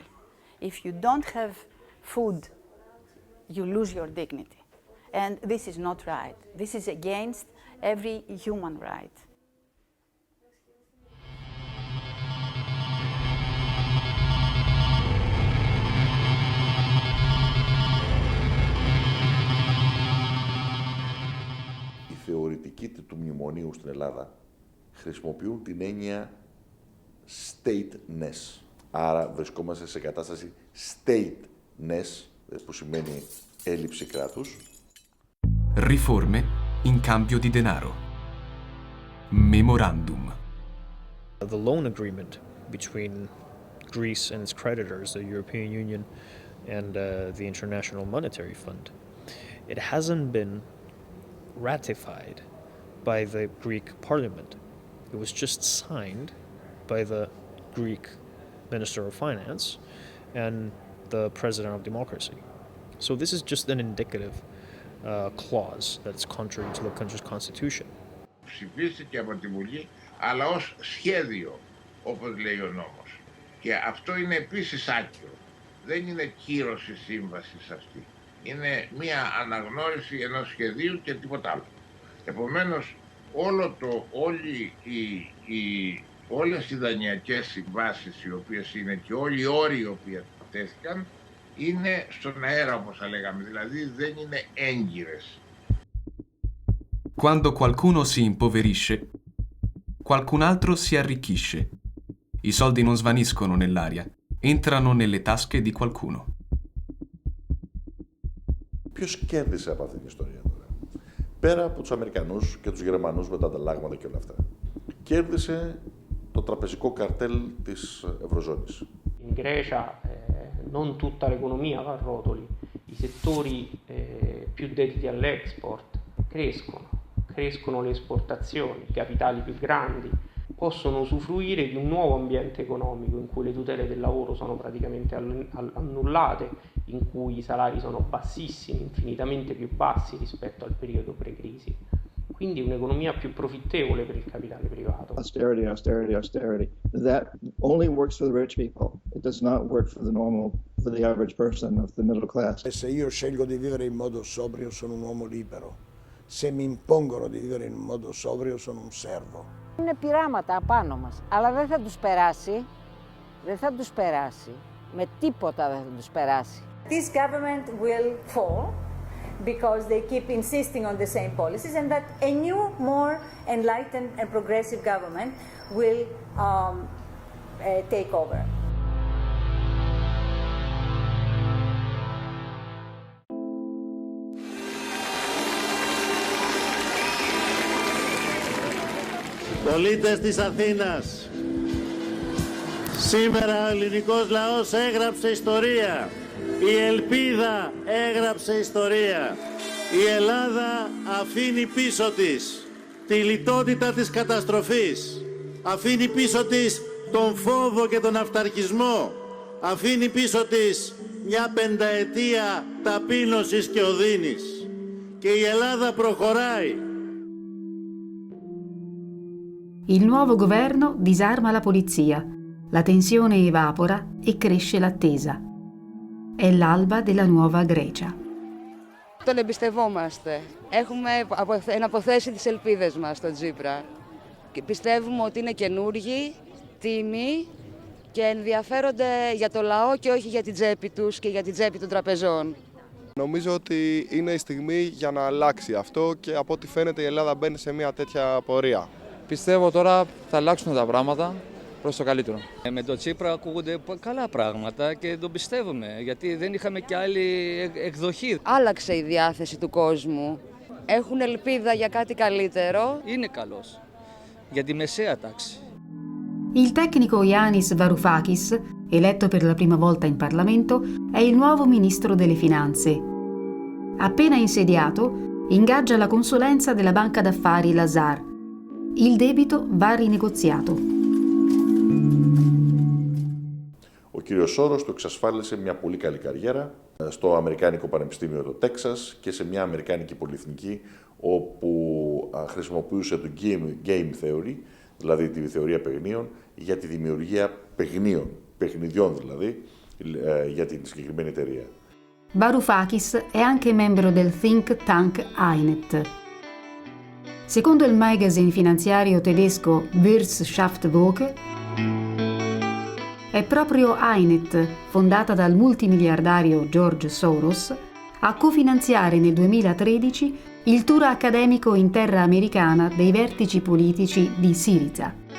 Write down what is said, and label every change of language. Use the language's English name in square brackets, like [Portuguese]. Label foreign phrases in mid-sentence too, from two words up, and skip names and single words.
[English] If you don't have food, you lose your dignity. And this is not right. This is against every human right. [Greek] Οι θεωρητικοί του μνημονίου στην Ελλάδα χρησιμοποιούν την έννοια stateness. Άρα βρισκόμαστε σε κατάσταση stateness, που σημαίνει έλλειψη κράτους. [Italian] Riforme in cambio di denaro. Memorandum. [English] The loan agreement between Greece and its creditors, the European Union and the International Monetary Fund, it hasn't been ratified by the Greek Parliament. It was just signed by the Greek Minister of Finance and the President of Democracy. So this is just an indicative clause that's contrary to the country's constitution. [Greek] Ψηφίστηκε από τη Βουλή, αλλά ως σχέδιο, όπως λέει ο νόμος. Και αυτό είναι επίσης άκυρο. Δεν είναι κύρωση σύμβασης αυτή. Είναι μία αναγνώριση ενός σχεδίου και τίποτα άλλο. Επομένως, όλες οι δανειακές συμβάσεις οι οποίες είναι και όλοι οι όροι οι οποίοι τέθηκαν είναι στον αέρα, όπως θα λέγαμε, δηλαδή δεν είναι έγκυρες. [Italian] Quando qualcuno si impoverisce, qualcun altro si arricchisce. I soldi non svaniscono nell'aria, entrano nelle tasche di qualcuno. [Greek] Ποιος κέρδισε από αυτήν την ιστορία τώρα? Πέρα από τους Αμερικανούς και τους Γερμανούς με τα ανταλλάγματα και όλα αυτά. Κέρδισε το τραπεζικό καρτέλ της Ευρωζώνης. [Italian] In Grecia non tutta l'economia va a rotoli, i settori più dediti all'export crescono le esportazioni, i capitali più grandi possono usufruire di un nuovo ambiente economico in cui le tutele del lavoro sono praticamente annullate, in cui i salari sono bassissimi, infinitamente più bassi rispetto al periodo pre-crisi. Quindi un'economia più profittevole per il capitale privato. [English] Austerity, austerity, austerity. That only works for the rich people. It does not work for the average person of the middle class. [Italian] Se io scelgo di vivere in modo sobrio sono un uomo libero. Se mi impongono di vivere in modo sobrio sono un servo. [Greek] Είναι πειράματα απάνω μας, αλλά δεν θα τους περάσει. Δεν θα τους περάσει. Με τίποτα δεν θα τους περάσει. [English] This government will fall because they keep insisting on the same policies, and that a new, more enlightened and progressive government will take over. [Greek] Πολίτες της Αθήνας, σήμερα ο ελληνικός λαός έγραψε ιστορία. Η ελπίδα έγραψε ιστορία. Η Ελλάδα αφήνει πίσω της τη λιτότητα της καταστροφής. Αφήνει πίσω της τον φόβο και τον αυταρχισμό. Αφήνει πίσω της μια πενταετία ταπείνωσης και οδύνης. Και η Ελλάδα προχωράει. [Italian] Il nuovo governo disarma la polizia, la tensione evapora e cresce l'attesa. È l'alba della nuova Grecia. [Greek] Τον εμπιστευόμαστε. Έχουμε αποθέσει τις ελπίδες μας στον Τσίπρα. Και πιστεύουμε ότι είναι καινούργοι, τίμοι και ενδιαφέρονται για το λαό και όχι για την τσέπη τους και για την τσέπη των τραπεζών. Νομίζω ότι είναι η στιγμή για να αλλάξει αυτό και από ό,τι φαίνεται η Ελλάδα μπαίνει σε μια τέτοια πορεία. Πιστεύω τώρα θα αλλάξουν τα πράγματα προς το καλύτερο. Με τον Τσίπρα ακούγονται καλά πράγματα και τον πιστεύουμε, γιατί δεν είχαμε και άλλη εκδοχή. Άλλαξε η διάθεση του κόσμου. Έχουν ελπίδα για κάτι καλύτερο. Είναι καλός για τη μεσαία τάξη. [Italian] Il tecnico Yanis Varoufakis, eletto per la prima volta in Parlamento, è il nuovo ministro delle Finanze. Appena insediato, ingaggia la consulenza della banca d'affari Lazar. Il debito va rinegoziato. [Greek] Ο κύριος Σόρος του εξασφάλισε μια πολύ καλή καριέρα στο Αμερικάνικο Πανεπιστήμιο του Τέξας και σε μια Αμερικάνικη πολυεθνική όπου χρησιμοποιούσε το [English] game theory, [Greek] δηλαδή τη θεωρία παιχνίων, για τη δημιουργία παιχνιδιών δηλαδή, για την συγκεκριμένη εταιρεία. [Italian] Varoufakis è anche membro del [English] think tank [Italian] INET. Secondo il magazine finanziario tedesco Wirtschaftswoche, è proprio INET, fondata dal multimiliardario George Soros, a cofinanziare nel 2013 il tour accademico in terra americana dei vertici politici di Syriza.